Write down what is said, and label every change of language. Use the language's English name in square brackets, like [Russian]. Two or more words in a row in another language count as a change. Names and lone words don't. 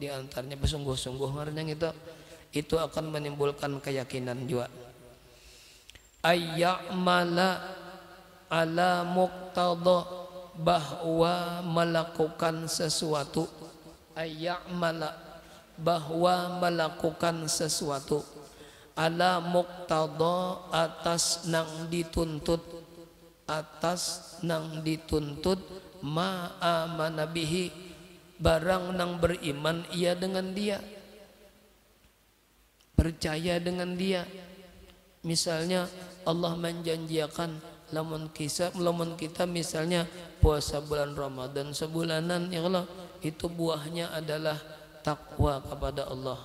[Banjar] di antaranya bersungguh-sungguh ngarannya itu akan menimbulkan keyakinan juga. [Arabic] Ayya'mala ala muqtada, [Indonesian] bahwa melakukan sesuatu. Ayya'mala, bahwa melakukan sesuatu. [Arabic] Ala muqtada, [Banjar] atas nang dituntut. Atas nang dituntut. [Arabic] Ma'amana bihi, [Banjar] barang nang beriman ia dengan dia, percaya dengan dia. [Indonesian] Misalnya Allah menjanjikan lamun kita misalnya puasa bulan Ramadan sebulanan, [Arabic] ya Allah, [Indonesian] itu buahnya adalah takwa kepada Allah.